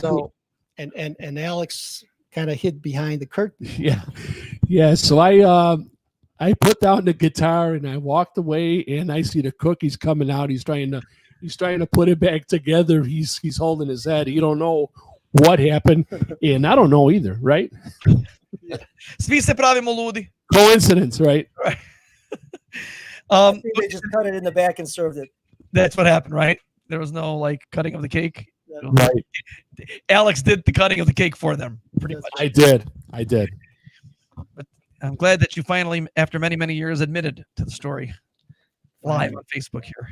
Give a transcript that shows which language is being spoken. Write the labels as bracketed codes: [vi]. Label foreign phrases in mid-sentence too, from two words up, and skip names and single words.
[en] So, and Alex kind of hid behind the curtain. Yeah. So I put down the guitar and I walked away, and I see the cookies coming out. He's trying to put it back together. He's holding his head. He don't know what happened, and I don't know either. Right? [sr] Svi se pravimo ludi. [en] Coincidence, right? Right. I think they just cut it in the back and served it. That's what happened, right? There was no like cutting of the cake. Right. Alex did the cutting of the cake for them. Pretty much. I did. But I'm glad that you finally, after many, many years, admitted to the story live on Facebook here.